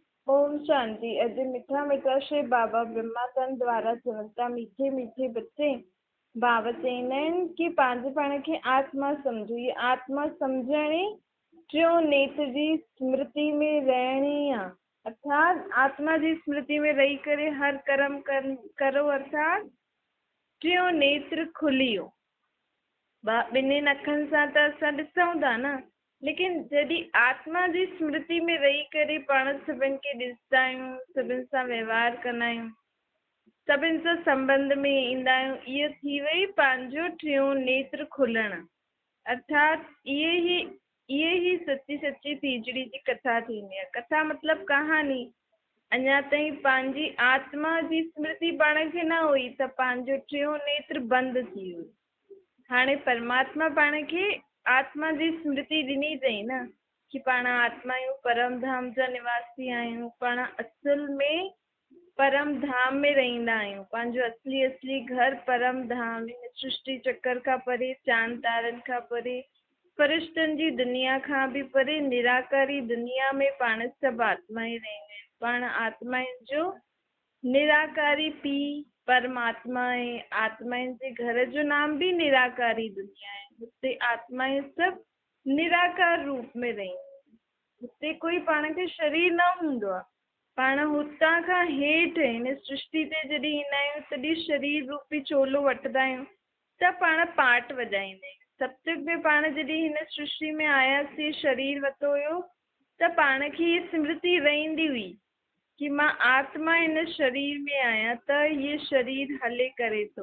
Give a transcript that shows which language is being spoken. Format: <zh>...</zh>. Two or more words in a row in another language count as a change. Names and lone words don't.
<sd>ओम शांति। अजय मीठा मीठा श्री बाबा ब्रह्मानंद द्वारा चवंता मीठे मीठे बच्चे बाबा चवंदा आहिनि कि पंहिंजे पाण खे आत्मा सम्झो। ये आत्मा सम्झणी टियों नेत्र जी स्मृति में रहणी आहे। अर्थात आत्मा जी स्मृति में रही करे हर कर्म करो। अर्थात टियों नेत्र खुली वियो। ॿिन्हिनि अखियुनि सां त असां ॾिसूं था न, लेकिन जॾहिं आत्मा जी स्मृति में रही करे पाण सभिनि खे ॾिसंदा आहियूं, सभिनि सां व्यवहार कंदा आहियूं, सभिनि सां संबंध में ईंदा आहियूं, इहो थी वई पंहिंजो टियों नेत्र खुलणु। अर्थात इहे ही सची सची तीजड़ी जी कथा थींदी आहे। कथा मतिलबु कहानी। अञा ताईं पंहिंजी आत्मा जी स्मृति पाण खे न हुई त पंहिंजो टियों नेत्र बंदि थी वियो। हाणे परमात्मा पाण खे आत्मा जी स्मृति ॾिनी अथई न कि पाण आत्मा आहियूं, परम धाम जा निवासी आहियूं, पाण असुल में परम धाम में रहंदा आहियूं। पंहिंजो असली घर परम धाम, हिन सृष्टि चक्कर खां परे, चांद तारनि खां परे, फरिश्तनि जी दुनिया खां बि परे, निराकारी दुनिया में पाण सभु आत्मा ई रहंदा आहिनि। पाण आत्मा जो निराकारी पीउ परमात्मा आहे। आत्माउनि जे घर जो नाम भी निराकारी दुनिया है। हुते आत्माएं सभु निराकार रूप में रहंदियूं। हुते कोई पाण खे शरीर न हूंदो आहे। पाण हुतां खां हेठि हिन सृष्टि ते जॾहिं ईंदा आहियूं तॾहिं शरीर रूपी चोलो वठंदा आहियूं त पाण पाट वॼाईंदा आहियूं। सत्युग में पाण जॾहिं हिन सृष्टि में आयासीं, शरीर वरितो हुयो त पाण खे हीअ स्मृति रहंदी हुई कि मां आत्मा हिन शरीर में आहियां त ये शरीर हले करे थो।</sd>